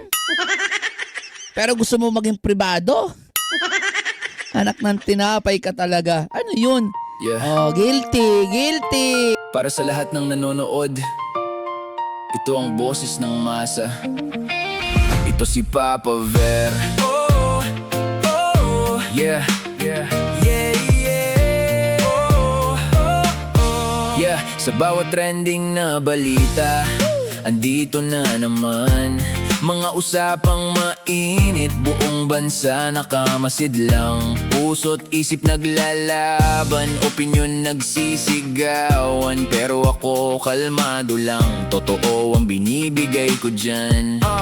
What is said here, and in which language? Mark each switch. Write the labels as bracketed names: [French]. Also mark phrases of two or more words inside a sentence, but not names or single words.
[Filipino] Pero gusto mo maging pribado? Anak ng tinapay ka talaga. Ano yun? [English] Yeah. Guilty. [Filipino] Para sa lahat ng nanonood, ito ang boses ng masa. Ito si Papa Ver. [English] Oh, oh, yeah, yeah, yeah, yeah. Oh, oh, oh. Yeah, [Filipino] sa bawat trending na balita, andito na naman mga usapang mainit, buong bansa nakamasid lang. Puso't isip naglalaban, opinyon nagsisigawan. Pero ako kalmado lang, totoo ang binibigay ko dyan.